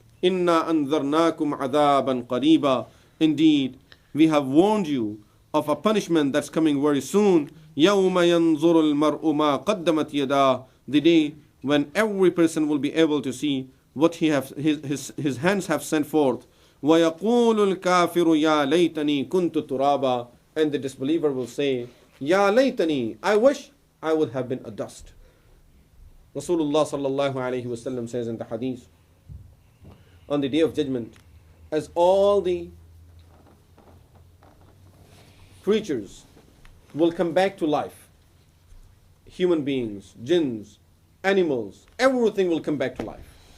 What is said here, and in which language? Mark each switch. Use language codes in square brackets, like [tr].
[ar] إِنَّا أَنذَرْنَاكُمْ عَذَابًا قَرِيبًا. [en] Indeed, we have warned you of a punishment that's coming very soon. [ar] يَوْمَ يَنْظُرُ الْمَرْءُ مَا قَدَّمَتْ يَدَاهُ. [en] The day when every person will be able to see what his hands have sent forth. [ar] وَيَقُولُ الْكَافِرُ يَا لَيْتَنِي كُنْتُ تُرَابًا. [en] And the disbeliever will say, [ar] Ya laytani, [en] I wish I would have been a dust. Rasulullah sallallahu alayhi wasallam says in the hadith, on the day of judgment, as all the creatures will come back to life, human beings, jinns, animals, everything will come back to life.